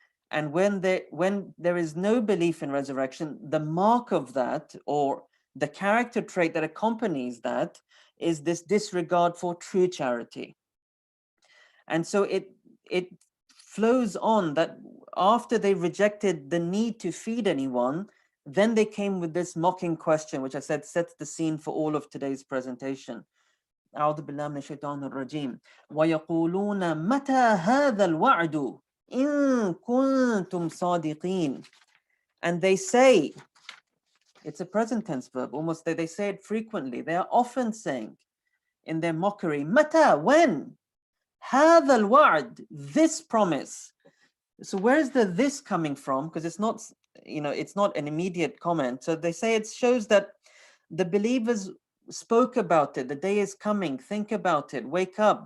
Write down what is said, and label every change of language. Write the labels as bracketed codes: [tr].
[en] And when there is no belief in resurrection, the mark of that, or the character trait that accompanies that, is this disregard for true charity. And so it flows on that after they rejected the need to feed anyone, then they came with this mocking question, which I said sets the scene for all of today's presentation. [ar] أعوذ بالله من الشيطان الرجيم ويقولون متى هذا الوعد إن كنتم صادقين. [en] And they say, it's a present tense verb, almost they say it frequently. They are often saying in their mockery, متى, when? [ar] هذا الوعد, [en] this promise. So where's the this coming from? Because it's not, it's not an immediate comment. So they say it shows that the believers spoke about it. The day is coming. Think about it. Wake up.